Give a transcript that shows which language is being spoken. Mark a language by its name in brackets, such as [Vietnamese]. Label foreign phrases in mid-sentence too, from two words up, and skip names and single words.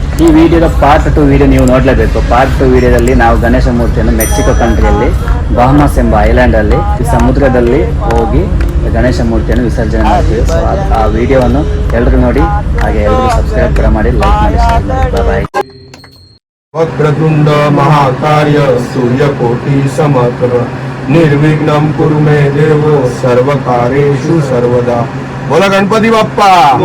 [Kannada] ವಿಡಿಯೋದ ಪಾರ್ಟ್ 2 ವಿಡಿಯೋ ನೀವು ನೋಡಲೇಬೇಕು. ಪಾರ್ಟ್ 2 ವಿಡಿಯೋದಲ್ಲಿ ನಾವು ಗಣೇಶ ಮೂರ್ತಿಯನ್ನು ಮೆಕ್ಸಿಕೋ ಕಂಟ್ರಿಯಲ್ಲಿ ಬಹಮಾಸ್ ಎಂಬ ಐಲ್ಯಾಂಡ್ ಅಲ್ಲಿ ಸಮುದ್ರದಲ್ಲಿ ಹೋಗಿ ಗಣೇಶ ಮೂರ್ತಿಯನ್ನು ವಿಸರ್ಜನೆ ಮಾಡ್ತೀವಿ. ಸೊ ಆ ವಿಡಿಯೋವನ್ನು ಎಲ್ಲರೂ ನೋಡಿ, ಹಾಗೆ ಎಲ್ಲರೂ ಸಬ್ಸ್ಕ್ರೈಬ್ ಕೂಡ ಮಾಡಿ, ಲೈಕ್ ಮಾಡಿ, ಶೇರ್ ಮಾಡಿ. ಬಾಯ್. [Sanskrit] वक्रतुंड महाकाय सूर्यकोटि समप्रभ निर्विघ्नं कुरु मे देवो सर्वकार्येषु सर्वदा. [Marathi] बोला गणपति बाप्पा.